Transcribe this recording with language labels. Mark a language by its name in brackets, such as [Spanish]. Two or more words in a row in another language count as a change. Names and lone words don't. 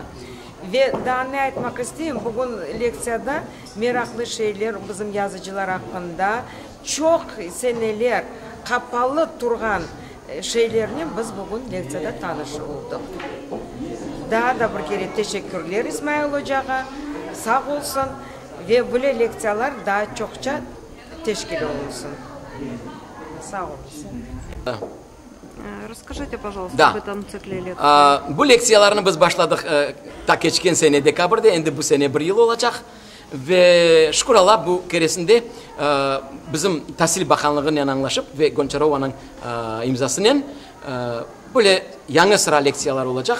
[Crimean Tatar] Ve daha ne etmek isteyeyim, bugün leksiyada meraklı şeyler bizim yazıcılar hakkında çok seneler kapalı durgan şeylerini biz bugün leksiyada tanış olduk. Daha da bir kere teşekkürler İsmail Hoca'ya, sağ olsun ve bu leksiyalar daha çokça teşkil olsun. Sağ olsun. [Russian] Расскажите, пожалуйста, Да. об этом цикле лекций. [Crimean Tatar] Bu leksiyalarını biz başladık ta geçen sene dekabrda, endi bu sene bir yıl olacak. Ve şükür Allah bu keresinde bizim Tahsil Bakanlığı'nın anlaşıp ve Gonçarova'nın imzasıyla böyle yanı sıra leksiyalar olacak.